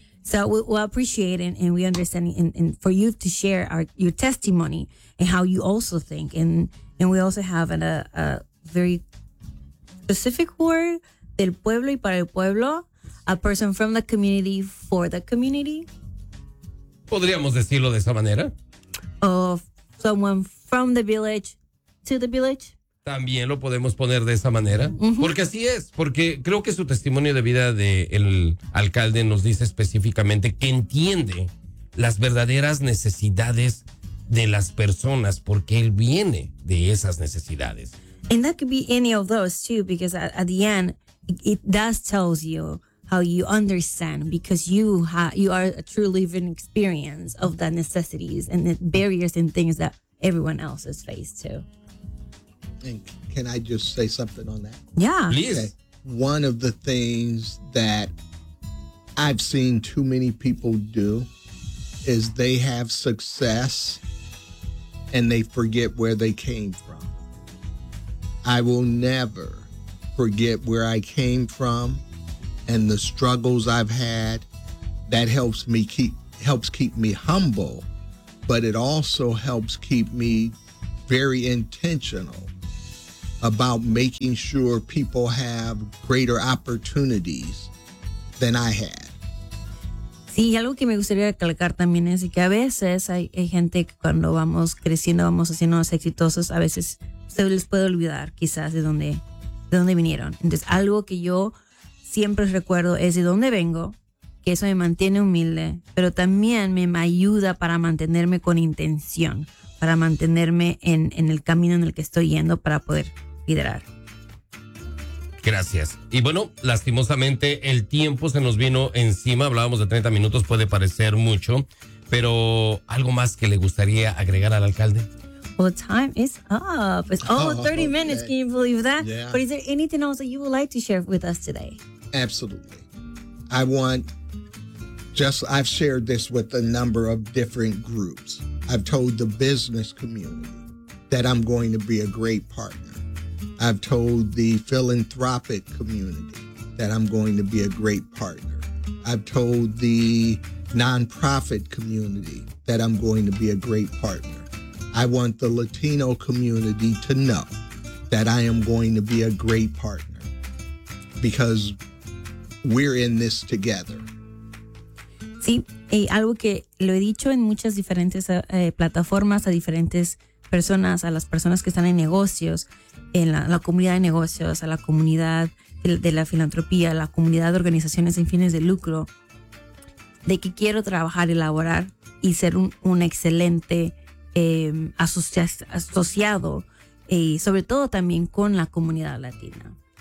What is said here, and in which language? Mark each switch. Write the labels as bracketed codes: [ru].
[en] So we appreciate it and we understand and for you to share your testimony and how you also think. And we also have a very specific word, [es] del pueblo y para el pueblo, [en] a person from the community for the community. [es] Podríamos decirlo de esa manera. [en] Of someone from the village to the village. [es] También lo podemos poner de esa manera, porque así es, porque creo que su testimonio de vida del alcalde nos dice específicamente que entiende las verdaderas necesidades de las personas, porque él viene de esas necesidades. [en] And that could be any of those too, because at the end, it does tells you how you understand, because you are a true living experience of the necessities and the barriers and things that everyone else is faced to. And can I just say something on that? Yeah. Please. Okay. One of the things that I've seen too many people do is they have success and they forget where they came from. I will never forget where I came from and the struggles I've had. That helps keep me humble, but it also helps keep me very intentional about making sure people have greater opportunities than I had. [es] Sí, y algo que me gustaría recalcar también es que a veces hay gente que cuando vamos creciendo, vamos haciéndonos exitosos, a veces se les puede olvidar quizás de dónde vinieron. Entonces, algo que yo siempre recuerdo es de dónde vengo, que eso me mantiene humilde, pero también me ayuda para mantenerme con intención, para mantenerme en el camino en el que estoy yendo para poder liderar. Gracias. Y bueno, lastimosamente el tiempo se nos vino encima. Hablábamos de 30 minutos, puede parecer mucho, pero ¿algo más que le gustaría agregar al alcalde? [en] Well, time is up. It's all 30 minutes. Okay. Can you believe that? Yeah. But is there anything else that you would like to share with us today? Absolutely. I've shared this with a number of different groups. I've told the business community that I'm going to be a great partner. I've told the philanthropic community that I'm going to be a great partner. I've told the nonprofit community that I'm going to be a great partner. I want the Latino community to know that I am going to be a great partner because we're in this together. [es] Sí, algo que lo he dicho en muchas diferentes plataformas, a diferentes personas, a las personas que están en negocios, en la comunidad de negocios, a la comunidad de la filantropía, a la comunidad de organizaciones sin fines de lucro, de que quiero trabajar, elaborar y ser un excelente asociado y sobre todo también con la comunidad latina.